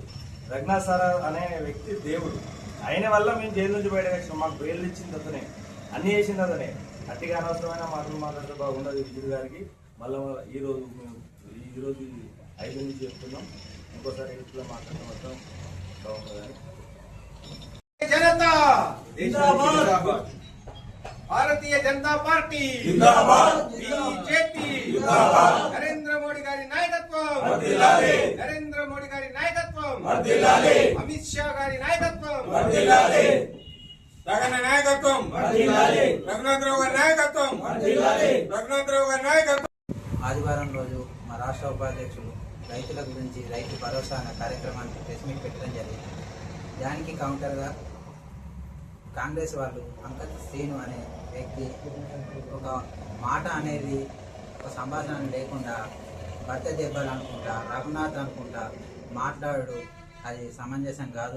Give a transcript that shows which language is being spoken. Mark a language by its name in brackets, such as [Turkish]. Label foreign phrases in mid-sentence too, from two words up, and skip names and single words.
[Telugu] రఘునాథ్ సార్ అనే వ్యక్తి దేవుడు. ఆయన వల్ల మేము జైలు నుంచి బయటకు వచ్చినాం. మాకు బెయిల్ ఇచ్చింది అతనే, అన్ని చేసింది అతనే. అట్టిగా అనవసరమైన మాటలు మాట్లాడితే బాగుండదు విజయ్ గారికి. మళ్ళీ ఈరోజు 5 నుంచి చెప్తున్నాం. ఇంకోసారి ఎట్లా మాట్లాడడం మొత్తం బాగుండదని. [Hindi] जनता जिंदाबाद, भारतीय जनता पार्टी जिंदाबाद, बीजेपी जिंदाबाद, [Telugu] नरेंद्र मोदी గారి నాయకత్వం వర్ధిల్లాలి, नरेंद्र मोदी గారి నాయకత్వం వర్ధిల్లాలి, अमित शाह గారి నాయకత్వం వర్ధిల్లాలి, జగన్ నాయకత్వం వర్ధిల్లాలి, రఘునాథరావు గారి నాయకత్వం వర్ధిల్లాలి, రఘునాథరావు గారి నాయకత్వం. ఆదివారం రోజు మా రాష్ట్ర ఉపాధ్యక్షులు రైతుల గురించి రైతు భరోసా అనే కార్యక్రమానికి ప్రెస్ మీట్ పెట్టడం జరిగింది. దానికి కౌంటర్గా కాంగ్రెస్ వాళ్ళు అంకత్ శ్రీను అనే వ్యక్తి ఒక మాట అనేది, ఒక సంభాషణ లేకుండా భర్త దెబ్బలు అనుకుంటా, రఘునాథ్ అనుకుంటా మాట్లాడు, అది సమంజసం కాదు.